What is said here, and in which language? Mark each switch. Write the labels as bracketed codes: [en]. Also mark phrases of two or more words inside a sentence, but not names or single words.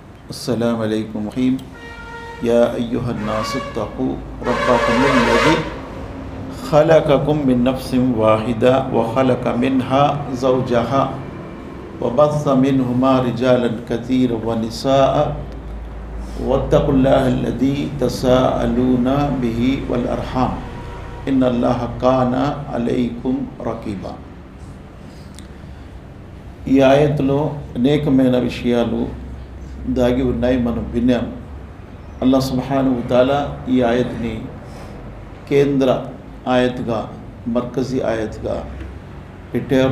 [ar] السلام عليكم ورحيم يا أيها الناس اتقوا ربكم الذي خلقكم من نفس واحدة وخلق منها زوجها وبث منهما رجالا كثيرا ونساء واتقوا الله الذي تساءلون به والأرحام إن الله كان عليكم رقيبا. [te] ఈ ఆయతలో అనేకమైన విషయాలు దాగి ఉన్నాయి, మనం విన్నాం. అల్లాహ్ [ar] سبحانه وتعالى [te] ఈ ఆయత్ని కేంద్ర ఆయత్గా, మర్కజీ ఆయత్గా పెట్టారు.